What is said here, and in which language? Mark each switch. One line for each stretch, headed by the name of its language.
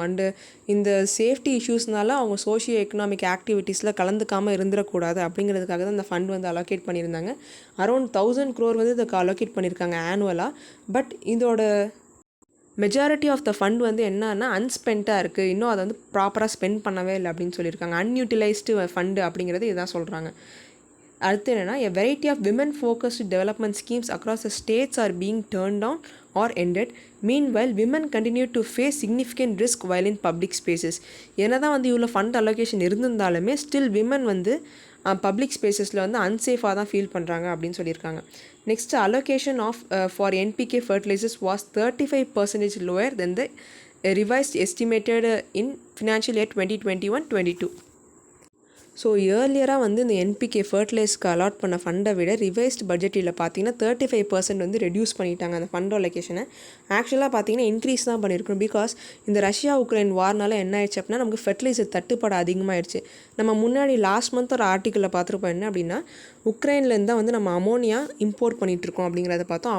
Tamil: And இந்த safety இஷ்யூஸ்னால அவங்க socio economic ஆக்டிவிட்டீஸில் கலந்துக்காமல் இருந்துடக்கூடாது அப்படிங்கிறதுக்காக தான் இந்த ஃபண்ட் வந்து அலோகேட் பண்ணியிருந்தாங்க. அரௌண்ட் 1000 crore வந்து இதுக்கு அலோகேட் பண்ணியிருக்காங்க ஆனுவலாக. பட் இதோட மெஜாரிட்டி ஆஃப் த ஃபண்ட் வந்து என்னன்னா அன்ஸ்பென்ட்டாக இருக்குது, இன்னும் அதை வந்து ப்ராப்பராக ஸ்பெண்ட் பண்ணவே இல்லை அப்படின்னு சொல்லியிருக்காங்க. அன்யூட்டிலைஸ்டு ஃபண்டு அப்படிங்கிறது இதுதான் சொல்கிறாங்க. அடுத்து என்னென்னா
English: a variety of women focused development schemes across the states are being turned down or ended. Meanwhile women continue to face significant risk while in public spaces.
Tamil: என்ன தான் வந்து இவ்வளோ ஃபண்ட் அலோகேஷன் இருந்திருந்தாலுமே ஸ்டில் விமன் வந்து public ஸ்பேசஸில் வந்து அன்சேஃபாக தான் feel பண்ணுறாங்க அப்படின்னு சொல்லியிருக்காங்க.
English: Next allocation of for NPK fertilisers was 35% lower than the revised estimated in financial year 2021-22.
Tamil: So ஏர்லியராக வந்து இந்த என்பிகே ஃபர்டிலைஸ்க்கு அலாட் பண்ண ஃபண்டை விட ரிவைஸ்ட் பட்ஜெட்டில் பார்த்தீங்கன்னா 35% வந்து ரெடியூஸ் பண்ணிட்டாங்க அந்த ஃபண்ட் அலோகேஷனை. ஆக்சுவலாக பார்த்தீங்கன்னா இன்க்ரீஸ் தான் பண்ணியிருக்கணும். பிகாஸ் இந்த ரஷ்யா உக்ரைன் வார்னால என்ன ஆயிடுச்சு அப்படின்னா நமக்கு ஃபர்டிலைசர் தட்டுப்பாடு அதிகமாகிடுச்சு. நம்ம முன்னாடி லாஸ்ட் மந்த் ஒரு ஆர்டிக்கலில் பார்த்துருப்போம். என்ன அப்படின்னா உக்ரைன்லேருந்து தான் வந்து நம்ம அமோனியா இம்போர்ட் பண்ணிகிட்ருக்கோம் அப்படிங்கிறத பார்த்தோம்.